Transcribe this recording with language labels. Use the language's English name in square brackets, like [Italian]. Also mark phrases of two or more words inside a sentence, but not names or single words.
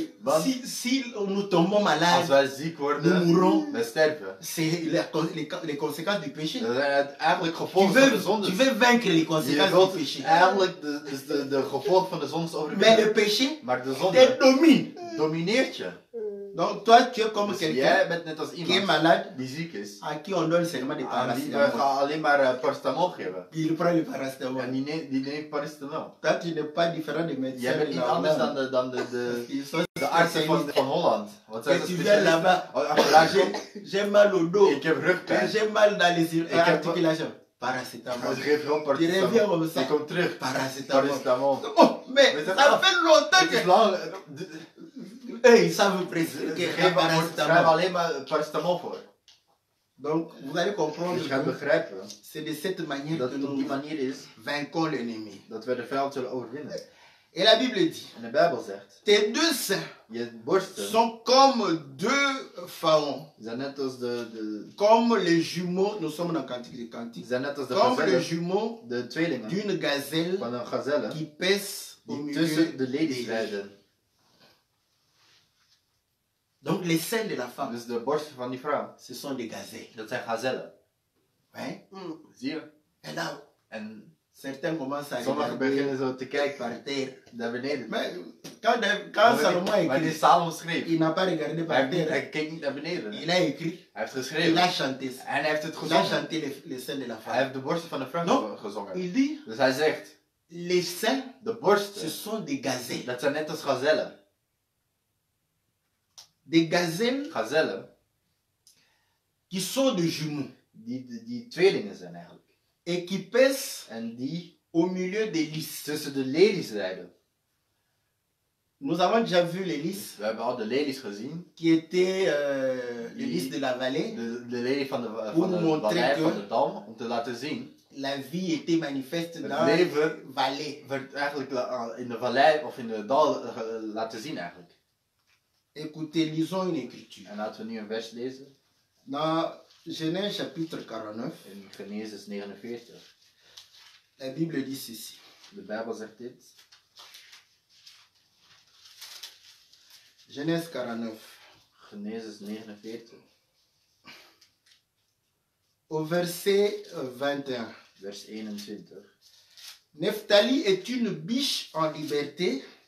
[Dutch] Want [French] si nous tombons [Dutch] als [French] malades, [Dutch] wij ziek [French] nous [Dutch] worden, [French] mourrons, [Dutch] wij sterven. [French] c'est les conséquences du péché. [Dutch] Dat zijn het eigenlijk [French] Tu [Dutch] gevolgen van de [French] veux, [Dutch] zonde. [French] tu veux vaincre les [Dutch] Je [French] conséquences [Dutch] wilt [French] du péché. [Dutch] eigenlijk de gevolgen van de zonde [French] Mais le [Dutch] overwinnen. [French] péché [Dutch] Maar de [French] te [Dutch] zonde [French] domine. [Dutch] domineert je. [French] Donc toi, tu es comme [Dutch] Dus [French] quelqu'un [Dutch] jij bent net als [French] qui est [Dutch] iemand [French] malade, [Dutch] die ziek is. [French] à qui on donne seulement des [Dutch] Aan wie we [French] paracétamol. [Dutch] gaan alleen maar paracetamol geven. [French] Il prend le [Dutch] En [French] paracétamol. [Dutch] die neemt paracetamol. [French] Toi, tu n'es pas différent des médecins. [Dutch] Jij bent niet anders dan [French] Ils sont [Dutch] de artsen van Holland. Want zij [French] Et [Dutch] zijn [French] tu viens [Dutch] specialisten. [French] là-bas. [Dutch] Oh, achteraan komt, [French] J'ai mal au dos. [Dutch] ik heb rugpijn. [French] J'ai mal dans les [Dutch] Ik heb- [French] articulations. Paracétamol. [Dutch] Ze geven gewoon [French] Tu reviens [Dutch] paracetamol. [French] comme ça. [Dutch] Je komt terug. [French] Paracétamol. [Dutch] Paracetamol. [French] Oh, mais Mais ça ça va. fait longtemps [Dutch] Het is [French] que [Dutch] lang. [French] eux, ils savent [Dutch] Ze [French] prescrire [Dutch] geven [French] le [Dutch] schrijven [French] paracétamol. [Dutch] alleen maar paracetamol voor. [French] Donc, vous allez comprendre [Dutch] Dus je gaat [French] que [Dutch] begrijpen [French] c'est de cette manière [Dutch] dat [French] que [Dutch] het op die [French] nous [Dutch] manier is [French] vainquons l'ennemi. [Dutch] dat we de vijand zullen overwinnen. [French] Et la Bible dit, [Dutch] En de Bijbel zegt, [French] tes deux seins [Dutch] je borsten [French] sont comme deux pharaons. [Dutch] zijn net als de [French] Comme les jumeaux, nous sommes dans Cantique des Cantiques, [Dutch] zijn net als de [French] comme les [Dutch] gazellen, [French] jumeaux [Dutch] de tweelingen [French] d'une gazelle [Dutch] van een gazelle [French] qui pèse au [Dutch] die [French] milieu [Dutch] tussen de [French] des [Dutch] ladies [French] lits. [Dutch] rijden. [French] Donc les seins de la femme, [Dutch] Dus de borsten van die vrouw, [French] ce sont des gazelles. [Dutch] dat zijn gazellen. [French] Ouais. [Dutch] Zie je? [French] Et là, [Dutch] En [French] certains commencent à [Dutch] sommigen [French] regarder [Dutch] beginnen zo te kijken [French] par terre. [Dutch] naar beneden. [French] Mais quand Salomon a [Dutch] Maar die [French] écrit, [Dutch] Salomon schreef, [French] il n'a pas regardé par terre. [Dutch] hij keek niet naar beneden. [French] Il a écrit, [Dutch] Hij heeft [French] il [Dutch] geschreven. [French] a chanté ça. [Dutch] En hij heeft het [French] Il a [Dutch] gezongen. [French] chanté les seins de la [Dutch] Hij [French] femme. [Dutch] heeft de borsten van de vrouw [French] Non. [Dutch] gezongen. [French] Il dit, [Dutch] Dus hij zegt, [French] les seins, [Dutch] de [French] ce [Dutch] borsten, [French] sont des gazelles. [Dutch] dat zijn net als gazellen. [French] Des gazelles [Dutch] Gazellen, [French] qui sont des jumeaux [Dutch] die tweelingen zijn eigenlijk. [French] et qui pèsent [Dutch] En die [French] au milieu des lys. [Dutch] tussen de lelies rijden. [French] Nous avons déjà vu les lys [Dutch] We hebben al de lelies gezien. [French] qui étaient les lys de la vallée. [Dutch] De lelie van de [French] Pour montrer [Dutch] vallei, [French] que- [Dutch] van de dam. Om te laten zien. [French] La vie était manifeste [Dutch] Het [French] dans les [Dutch] leven [French] vallées. [Dutch] werd eigenlijk in de vallei of in de dal laten zien eigenlijk. [French] Écoutez, lisons une écriture. [Dutch] En laten we nu een vers lezen. [French] Dans Genèse chapitre 49, [Dutch] In Genesis 49. [French] la Bible dit ceci. [Dutch] De Bijbel zegt dit. [French] Genèse 49, [Dutch] Genesis 49. [French] au verset 21. [Dutch] Vers 21. [French] Nephtali est une biche en liberté.